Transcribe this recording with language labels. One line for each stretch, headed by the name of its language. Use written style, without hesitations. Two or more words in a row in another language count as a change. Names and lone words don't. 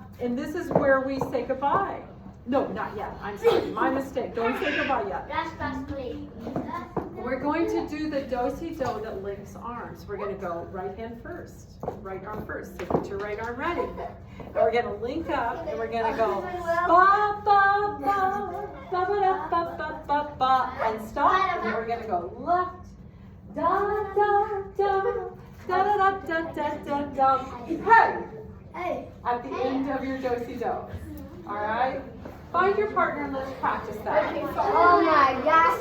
English: And this is where we say goodbye. No, not yet. I'm sorry, my mistake. Don't say goodbye yet. We're going to do the do-si-do that links arms. We're going to go right hand first, right arm first. So get your right arm ready. And we're going to link up, and we're going to go ba ba ba ba ba ba ba ba ba and stop. And then we're going to go left, da da da da da da da da da. Hey! At the end of your do-si-do. All right. Find your partner and let's practice that. Oh my gosh.